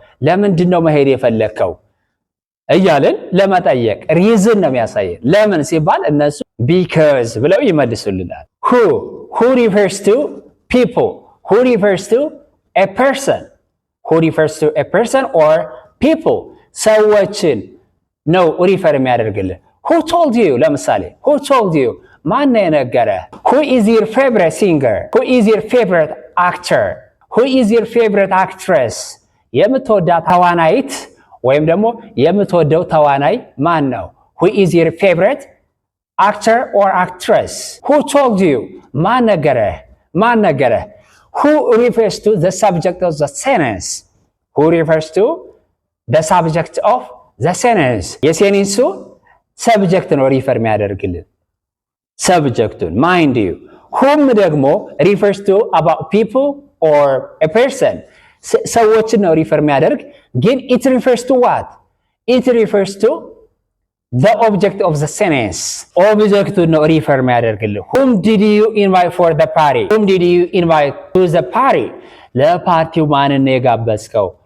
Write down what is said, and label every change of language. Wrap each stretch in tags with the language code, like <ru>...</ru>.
<am>ለምንድን ነው መሄድ የፈለከው እያልን ለመጠየቅ ሪዝን ነው የሚያሳየን። ለምን ሲባል እነሱ because ብለው ይመልሱልናል።</am> <en>who refers to people, who refers to a person, or people</en> <am>ሰዎችን ነው ሪፈር የሚያደርግልን።</am> <en>who told you?</en> <am>ለምሳሌ</am> <en>who told you</en> <am>ማን ነው የነገረ?</am> <en>Who is your favorite singer? Who is your favorite actor? Who is your favorite actress?</en> <am>የምትወዳት ተዋናይት ወይም ደግሞ የምትወደው ተዋናይ ማን ነው?</am> <en>Who is your favorite actor or actress? Who told you?</en> <am>ማን ነገረህ? ማን ነገረህ?</am> <en>Who refers to the subject of the sentence? Who refers to the subject of the sentence?</en> <am>የሴንሱ ሰብጀክት ነው ሪፈር የሚያደርግልን ሰብጀክቱን</am> <en>mind you. whom ደግሞ refers to about people or a person.</en> <am>ሰዎችን ነው ሪፈር የሚያደርግ ግን</am> <en>it refers to what? It refers to the object of the sentence.</en> <am>ኦብጀክቱን ነው ሪፈር የሚያደርግልን</am> <en>whom did you invite for the party? Whom did you invite to the party?</en> <am>ለፓርቲው ማንን ነው የጋበዝከው?</am>